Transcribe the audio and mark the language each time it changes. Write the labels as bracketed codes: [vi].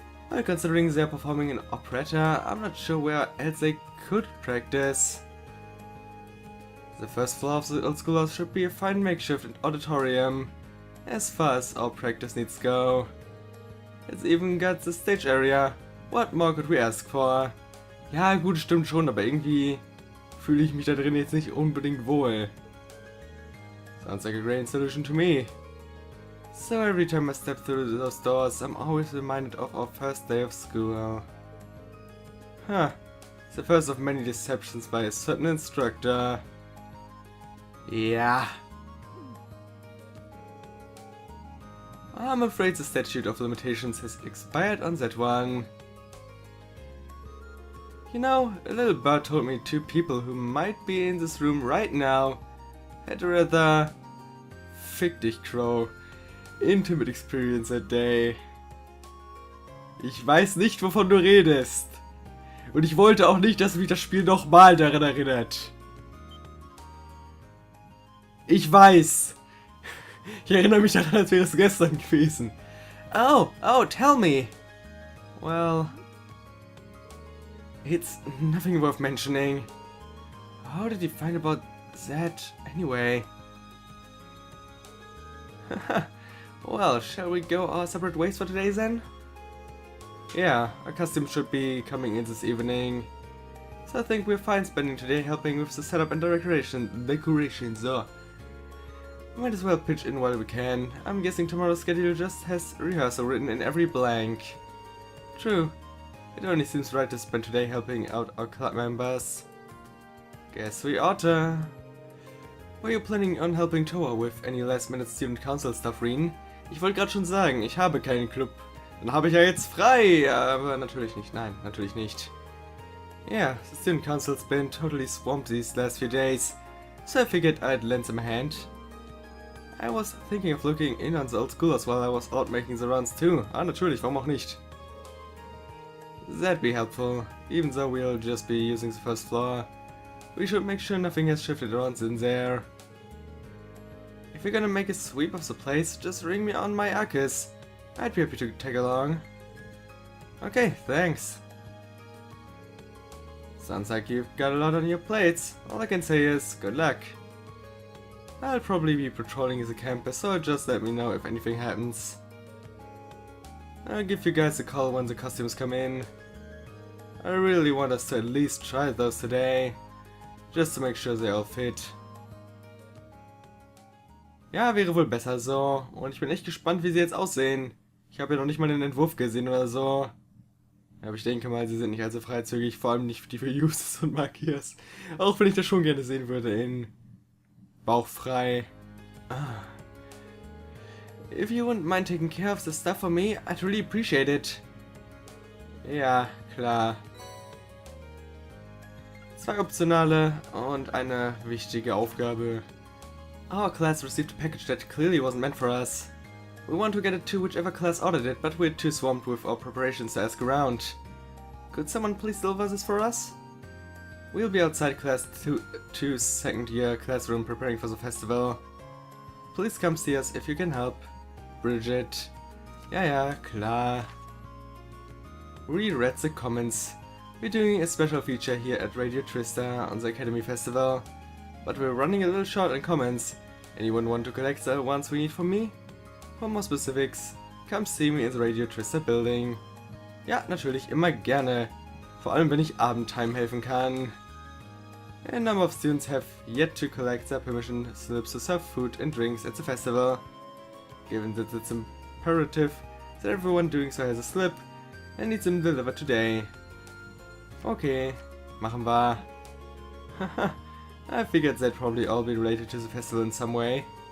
[en] Well, considering they're performing an operetta, I'm not sure where else they could practice. The first floor of the old schoolhouse should be a fine makeshift auditorium, as far as our practice needs go. It's even got the stage area. What more could we ask for? [de] Ja, gut, stimmt schon, aber irgendwie fühle ich mich da drin jetzt nicht unbedingt wohl. [en] Sounds like a great solution to me. So every time I step through those doors, I'm always reminded of our first day of school. Huh. The first of many deceptions by a certain instructor. [de] Ja. [en] I'm afraid the statute of limitations has expired on that one. You know, a little bird told me 2 people who might be in this room right now had a rather, fick dich Crow, intimate experience that day. [de] Ich weiß nicht, wovon du redest. Und ich wollte auch nicht, dass mich das Spiel nochmal daran erinnert. Ich weiß. Ich erinnere mich daran, als wäre es gestern gewesen. [en] Oh, tell me. Well, it's nothing worth mentioning. How did you find about that anyway? Well, shall we go our separate ways for today then? Yeah, our costume should be coming in this evening. So I think we're fine spending today helping with the setup and decorations, so. Might as well pitch in while we can. I'm guessing tomorrow's schedule just has rehearsal written in every blank. True. It only seems right to spend today helping out our club members. Guess we oughta. Were you planning on helping Thor with any last-minute student council stuff, Reen? [de] Ich wollte gerade schon sagen, ich habe keinen Club. Dann habe ich ja jetzt frei, aber natürlich nicht. Nein, natürlich nicht. [en] Yeah, the student council's been totally swamped these last few days, so I figured I'd lend some a hand. I was thinking of looking in on the old schoolers while I was out making the runs too. [de] Ah, natürlich, warum auch nicht? [en] That'd be helpful, even though we'll just be using the first floor. We should make sure nothing has shifted around in there. If you're gonna make a sweep of the place, just ring me on my Akis. I'd be happy to tag along. Okay, thanks. Sounds like you've got a lot on your plates. All I can say is, good luck. I'll probably be patrolling the campus, so just let me know if anything happens. I'll give you guys a call when the costumes come in. I really want us to at least try those today, just to make sure they all fit. [de] Ja, wäre wohl besser so. Und ich bin echt gespannt, wie sie jetzt aussehen. Ich habe ja noch nicht mal den Entwurf gesehen oder so. Aber ich denke mal, sie sind nicht allzu freizügig, vor allem nicht die für Uses und Markiers. Auch wenn ich das schon gerne sehen würde in bauchfrei. Ah. [en] If you wouldn't mind taking care of the stuff for me, I'd really appreciate it. [de] Ja, klar. 2 optionale und eine wichtige Aufgabe. [en] Our class received a package that clearly wasn't meant for us. We want to get it to whichever class ordered it, but we're too swamped with our preparations to ask around. Could someone please deliver this for us? We'll be outside class 2's second year classroom preparing for the festival. Please come see us if you can help. Bridget. [de] Ja, klar. [en] Reread the comments. We're doing a special feature here at Radio Trista on the Academy Festival, but we're running a little short on comments. Anyone want to collect the ones we need from me? For more specifics, come see me in the Radio Trista building. [de] Ja, natürlich, immer gerne. Vor allem, wenn ich Abendtime helfen kann. [en] A number of students have yet to collect their permission slips to serve food and drinks at the festival. Given that it's imperative that everyone doing so has a slip and needs them delivered today. [de] Okay, machen wir. [en] Haha, I figured they'd probably all be related to the festival in some way.